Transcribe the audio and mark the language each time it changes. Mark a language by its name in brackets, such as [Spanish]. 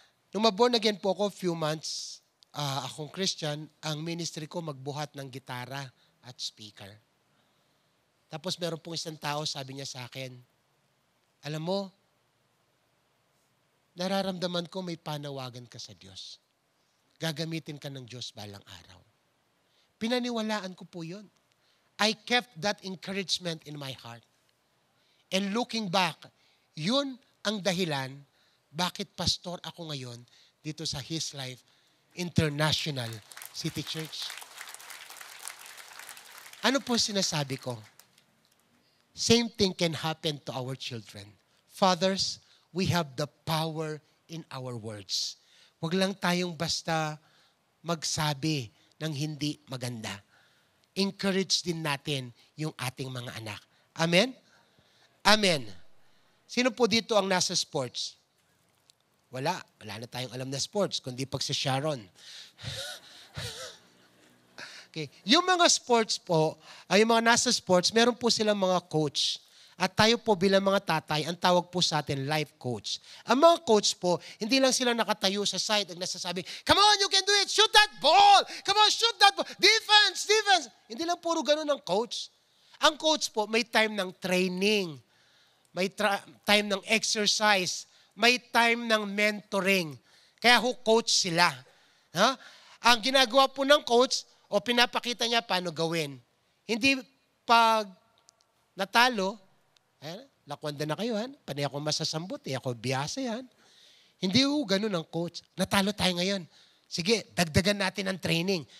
[Filipino] Nung ma-born again po ako, few months, akong Christian, ang ministry ko magbuhat ng gitara at speaker. Tapos meron pong isang tao, sabi niya sa akin, alam mo, nararamdaman ko may panawagan ka sa Diyos. Gagamitin ka ng Diyos balang araw. Pinaniwalaan ko po yun. [English] I kept that encouragement in my heart. And looking back, [Filipino] yun ang dahilan bakit pastor ako ngayon dito sa His Life International City Church. Ano po sinasabi ko? [English] Same thing can happen to our children. Fathers, we have the power in our words. [Filipino] Huwag lang tayong basta magsabi ng hindi maganda. Encourage din natin yung ating mga anak. Amen? Amen. Sino po dito ang nasa sports? Wala na tayong alam na sports, kundi pag si Sharon. Okay. Yung mga sports po, yung mga nasa sports, meron po silang mga coach. At tayo po bilang mga tatay, ang tawag po sa atin, life coach. Ang mga coach po, hindi lang sila nakatayo sa side at nasasabi, [English] come on, you can do it, shoot that ball! Come on, shoot that ball! Defense! [Filipino] Hindi lang puro ganun ang coach. Ang coach po, may time ng training, may time ng exercise, may time ng mentoring. Kaya coach sila. Ha? Ang ginagawa po ng coach, o pinapakita niya paano gawin. Hindi pag natalo, [Pampanga] lakwanda na kayo, panay ako masasambot, ako biyasa yan. [Filipino] Hindi ganun ang coach. Natalo tayo ngayon. Sige, dagdagan natin ang training.